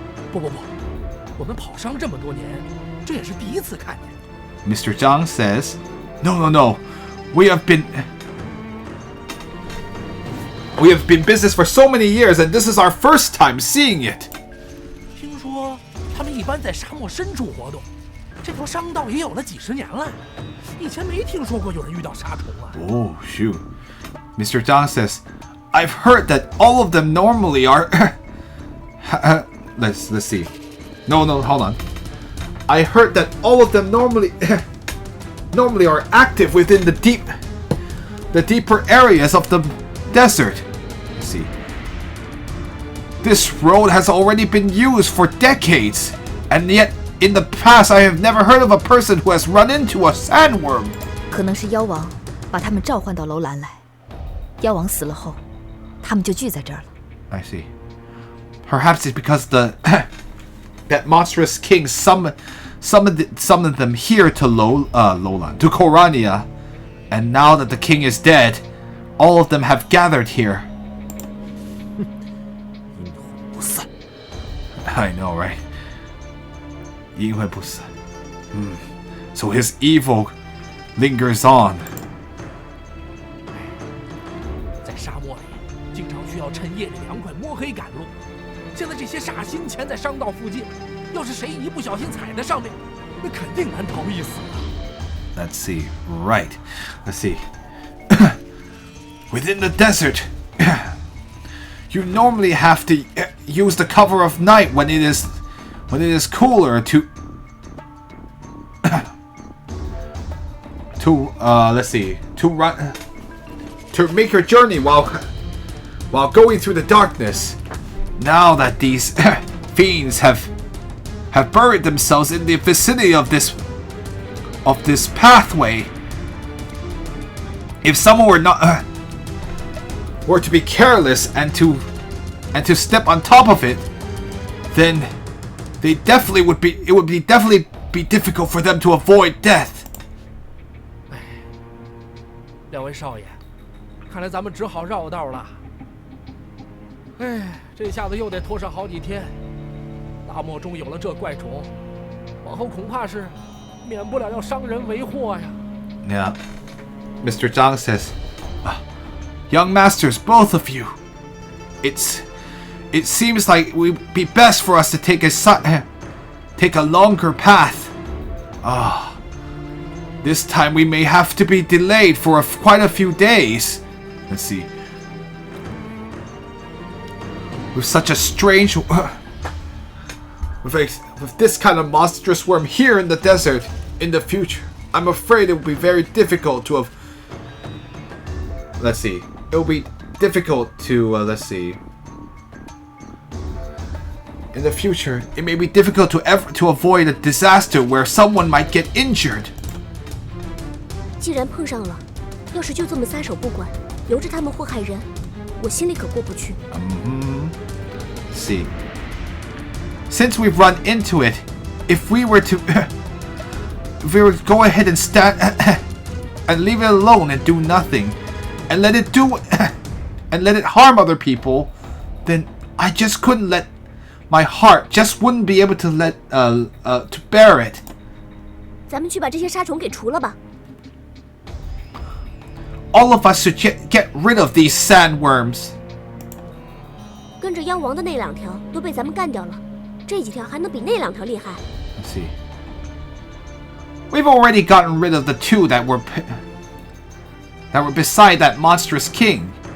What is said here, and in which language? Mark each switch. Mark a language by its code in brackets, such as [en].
[zh] 不，我们跑商这么多年，这也是第一次看见。 [en] Mr. Zhang says, No. We have been business for so many years, and this is our first time seeing it. [zh] 听说他们一般在沙漠深处活动，这条商道也有了几十年了，以前没听说过有人遇到沙虫啊。 [en] Oh shoot. Mr. Zhang says, I've heard that all of them normally are let's see. No, hold on. I heard that all of them normally are active within the deeper areas of the desert. Let's see. This road has already been used for decades, and yet in the past I have never heard of a person who has run into a sandworm. [zh] 可能是妖王把他们召唤到楼兰来，妖王死了后，他们就聚在这儿了。 [en] I see. Perhaps it's because that monstrous king summoned them here to Lolan, to Korania, and now that the king is dead, all of them have gathered here. [zh] 阴魂不散。 [en] I know, right? [zh] 阴魂不散. [en] So his evil lingers on. [zh] 在沙漠里，经常需要趁夜里凉快摸黑赶路。现在这些傻心潜在商道附近，要是谁一不小心踩在上面，那肯定难逃一死啊。 [en] Let's see. Right. Let's see. Within the desert, you normally have to use the cover of night when it is cooler to let's see, to run, to make your journey while going through the darkness. Now that these fiends have buried themselves in the vicinity of this pathway, if someone were to be careless and to step on top of it, then it would definitely be difficult for them to avoid death. [zh] 两位少爷，看来咱们只好绕道了。哎，这下子又得拖上好几天。大漠中有了这怪虫，往后恐怕是免不了要伤人为祸呀。 [en] Yeah. Mr. Zhang says, Young masters, both of you. It seems like it would be best for us to take a longer path. This time we may have to be delayed for quite a few days. Let's see. With such a strange, with this kind of monstrous worm here in the desert in the future, I'm afraid it will be very difficult to have. Let's see. It will be difficult to let's see. In the future, it may be difficult to avoid a disaster where someone might get injured. [zh] 既然碰上了，要是就这么撒手不管，由着他们祸害人，我心里可过不去。 [en] Let's see. Since we've run into it, if we were to go ahead and stand and leave it alone and do nothing, and let it harm other people, then I just couldn't let my heart just wouldn't be able to to bear it. [zh] 咱们去把这些沙虫给除了吧。 [en] All of us should get rid of these sandworms. [zh] 跟着妖王的那两条都被咱们干掉了，这几条还能比那两条厉害？ [en] Let's see. We've already gotten rid of the two that were beside that monstrous king.